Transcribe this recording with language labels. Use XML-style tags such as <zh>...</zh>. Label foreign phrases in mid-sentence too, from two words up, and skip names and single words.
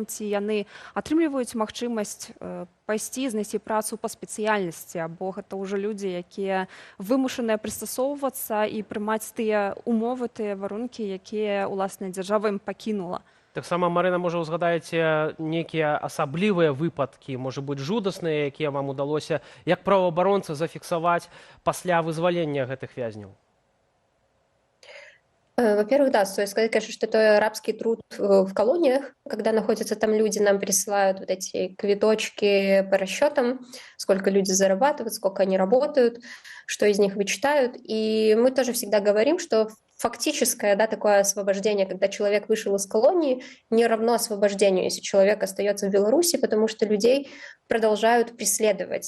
<be>Ці яны атрымліваюць магчымасць пайсці, знайсці працу па спецыяльнасці, або гэта ўжо людзі, якія вымушаныя прыстасоўвацца і прымаць тыя умовы, тыя варункі, якія уласная дзяржава ім пакінула? Таксама, Марына, можа, узгадаеце нейкія асаблівыя выпадкі, можа быць, жудасныя, якія вам удалося, як праваабаронцы зафіксаваць пасля вызвалення гэтых вязняў?</be> <ru>Во-первых, да, стоит сказать, конечно, что это рабский труд в колониях. Когда находятся там люди, нам присылают вот эти квиточки по расчетам, сколько люди зарабатывают, сколько они работают, что из них вычитают. И мы тоже всегда говорим, что фактическое, да, такое освобождение, когда человек вышел из колонии, не равно освобождению, если человек остается в Беларуси, потому что людей продолжают преследовать.</ru>